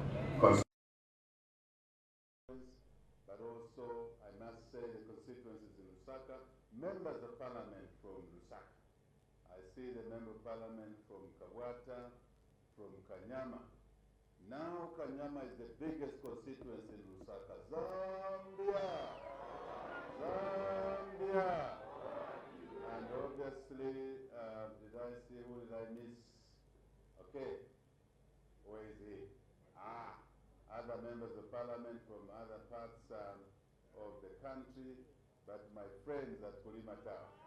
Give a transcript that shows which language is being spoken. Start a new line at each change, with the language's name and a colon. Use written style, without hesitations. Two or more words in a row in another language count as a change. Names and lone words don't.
English: But also, I must say, the constituencies in Lusaka, members of parliament from Lusaka. I see the member of parliament from Kawata, from Kanyama. Now Kanyama is the biggest constituency in Lusaka. Zambia! Zambia! And obviously, did I see, who did I miss? Okay, where is he? Other members of parliament from other parts of the country, but my friends at Kulimatawa.